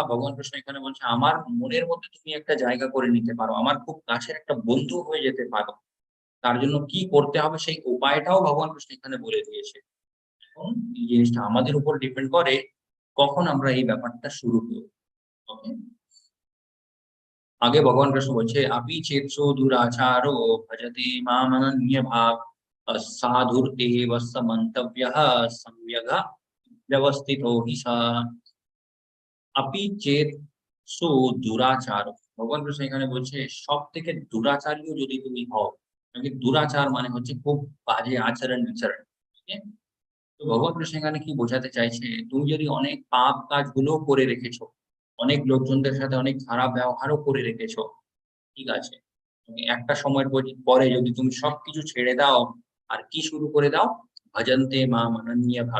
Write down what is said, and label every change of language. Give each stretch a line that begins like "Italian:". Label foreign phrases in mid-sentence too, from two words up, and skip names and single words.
Bangla: ভগবান কৃষ্ণ এখানে বলছে আমার মনের মধ্যে তুমি একটা জায়গা করে নিতে পারো। আমার খুব কাছের একটা বন্ধু হয়ে যেতে পারো। তার জন্য কি করতে হবে সেই উপায়টাও ভগবান কৃষ্ণ এখানে বলে দিয়েছে। এখন এই জিনিসটা আমাদের উপর ডিপেন্ড করে কখন আমরা এই ব্যাপারটা শুরু করব। ওকে, আগে ভগবান কৃষ্ণ বলছে
Sanskrit: अपि चेत्सो दुराचारो भजते मामनन्य भाव साधुर्तेव समन्तव्यः सम्यग् व्यवस्थितो हि सा अपि चेत्सो दुराचारो।
Bangla: ভগবান কৃষ্ণ এখানে বলছে সব থেকে দুরাচারীও যদি তুমি হও, দুরাচার মানে হচ্ছে খুব বাজে আচরণ বিচরণ। ঠিক আছে? তো ভগবান কৃষ্ণ এখানে কি বোঝাতে চাইছে, তুমি যদি অনেক পাপ কাজগুলো করে রেখেছো, অনেক লোকজনদের সাথে অনেক খারাপ ব্যবহারও করে রেখেছো, ঠিক আছে, তুমি একটা সময়ের পরে যদি তুমি সবকিছু ছেড়ে দাও আর কি শুরু করে দাও,
Sanskrit: ভজন্তে মাম অনন্য ভাব।